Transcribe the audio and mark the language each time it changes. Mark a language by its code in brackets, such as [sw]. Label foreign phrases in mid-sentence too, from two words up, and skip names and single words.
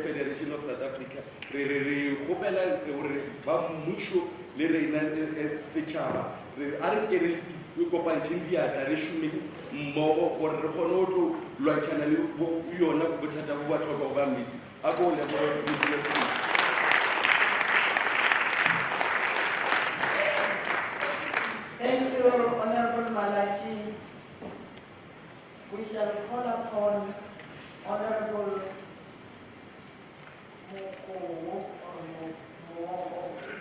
[nso] Federation of South Africa re gopela gore ba mmušo le rena setšhaba a re ke re kopantšheng diatla re šome mmogo gore re kgone go tlo lwantšhana le yona bothata bo ba tlhoka go ba metsi a ko leboa. [en] Thank you, Honorable Malachi. We shall call upon Honorable Mokowo or Mokowo.